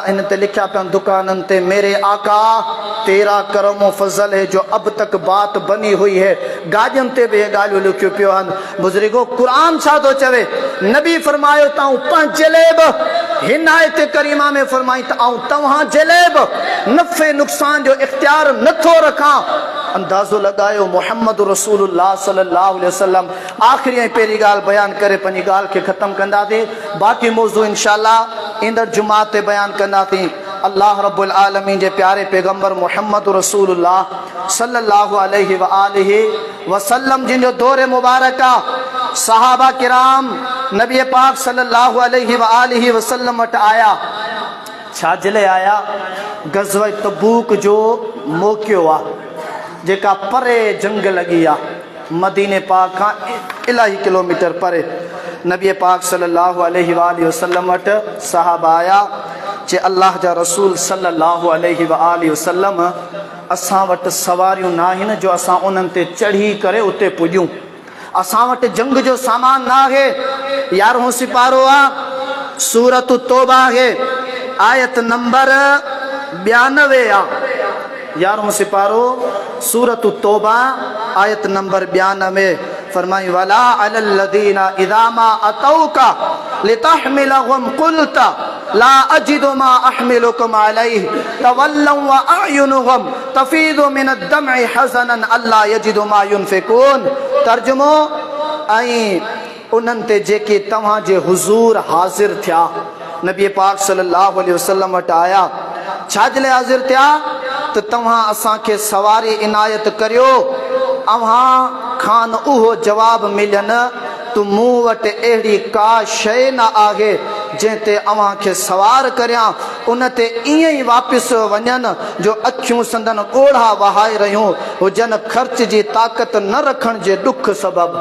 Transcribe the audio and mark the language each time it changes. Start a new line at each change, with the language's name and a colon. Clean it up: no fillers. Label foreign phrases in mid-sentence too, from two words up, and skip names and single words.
Sindhi: हिन ते लिखिया पिया दुकाननि ते
Urdu: میرے آقا تیرا کرم اور فضل ہے جو اب تک بات بنی ہوئی ہے
Sindhi: गाॾियुनि ते बि ॻाल्हियूं लिखियूं पियो आहिनि बुज़ुर्गो क़ुर छा थो चवे नबी फरमायो त पंहिंजे लाइ बि हिन आयत करीमा में फरमाई त आऊं तव्हांजे लाइ बि नफ़े नुक़सान जो इख्तियार नथो रखां अंदाज़ो लगायो मोहम्मद रसूलुल्लाह
Arabic: صلى الله عليه وسلم
Sindhi: आख़िरी ऐं पहिरीं ॻाल्हि बयानु करे पंहिंजी ॻाल्हि खे ख़तमु कंदासीं बाक़ी मौज़ू इंशाअल्लाह ईंदड़ जुमा ते बयानु कंदासीं अल्लाह
Arabic: رب العالمين
Sindhi: जे प्यारे पैगंबर मोहम्मद रसूलुल्लाह
Arabic: صلى الله عليه وآله وسلم
Sindhi: जिन जो दौर मुबारक आहे सहाबा किराम नबी पाक
Arabic: صلى الله عليه وآله وسلم
Sindhi: वटि आया छा जे लाइ आया गज़वा तबूक जो मौक़ियो आहे जेका परे जंग लगी आहे मदीने पाक खां इलाही किलोमीटर परे नबी पाक
Arabic: صلى الله عليه وسلم
Sindhi: वटि सहाबा आया चे अल्लाह जा रसूल
Arabic: صلى الله عليه وآله وسلم
Sindhi: असां वटि सवारियूं न आहिनि जो असां उन्हनि ते चढ़ी करे उते पुॼूं। असां वटि जंग जो सामान न आहे। 11हों सिपारो आहे, सूरत तौबा आहे, आयत नंबर 92 आहे। 11हों सिपारो सूरत तौबा आयत नंबर 92 फरमाई
Arabic: ولا على الذين إذا ما أتوك لتحملهم قلت لا أجد ما أحملكم عليه تولوا وأعينهم تفيض من الدمع حزنا ألا يجدوا ما ينفقون.
Sindhi: तर्जुमो ऐं उन्हनि ते जेके तव्हांजे हुज़ूर हाज़िर थिया, नबी पाक
Arabic: صلى الله عليه وسلم
Sindhi: वटि आया, छाजे लाइ हाज़िर थिया त तव्हां असांखे सवारी इनायत करियो। अव्हां खान उहो जवाब मिलनि त मूं वटि अहिड़ी का शइ न आहे जंहिं ते अव्हां खे सवार करियां, उन ते ईअं ई वापसि वञनि जो अखियूं संदन ॻोढ़ा वहाए रहियूं हुजनि ख़र्च जी ताक़त न रखण जे ॾुख सबबु।